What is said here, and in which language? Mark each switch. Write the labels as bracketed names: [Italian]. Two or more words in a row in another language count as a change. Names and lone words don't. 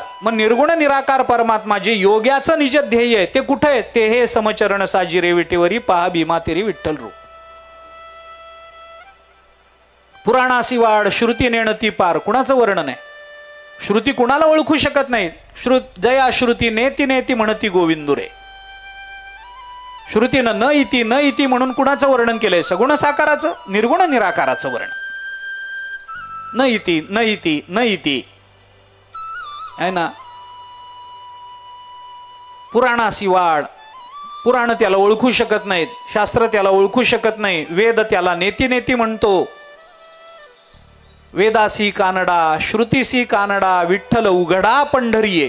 [Marathi] मग निर्गुण निराकार परमात्मा जे योग्याचं निज ध्येय आहे ते कुठे आहे? ते हे समचरण साजिरे विटेवरी पहा भीमातिरी विठ्ठल रूप. पुराणासी वाढ श्रुती नेणती पार कुणाचं वर्णन आहे? श्रुती कुणाला ओळखू शकत नाही. जया श्रुती [Sanskrit] नेती नेती [Marathi] म्हणती गोविंदुरे. श्रुतीनं [Sanskrit] न इति न इति [Marathi] म्हणून कुणाचं वर्णन केलंय? सगुण साकाराचं, निर्गुण निराकाराचं वर्णन. [Sanskrit] न इति न इति न इति आहे ना. [Marathi] पुराणासी वाढ, पुराण त्याला ओळखू शकत नाहीत, शास्त्र त्याला ओळखू शकत नाही, वेद त्याला [Sanskrit] नेती नेती [Marathi] म्हणतो. वेदासी कानडा श्रुतीसी कानडा विठ्ठल उघडा पंढरीये.